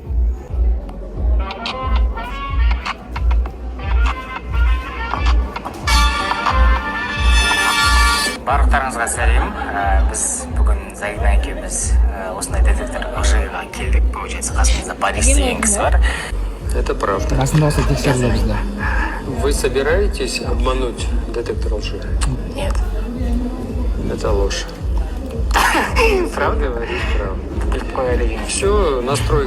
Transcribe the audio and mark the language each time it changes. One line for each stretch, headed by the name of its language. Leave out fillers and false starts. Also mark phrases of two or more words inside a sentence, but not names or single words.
Kazakh: Барлықтарыңызға сәлем. Біз бүгін Загина екеуміз осындай
Russian: детектор лжиға
Kazakh: келдік. Получается, қасымызда Борис деген кісі бар.
Russian: Это правда.
Kazakh: Қасында осы тексерді бізді.
Russian: Вы собираетесь обмануть детектор лжи? Нет. Это ложь. Правда говоришь? Правда. Все, настройка.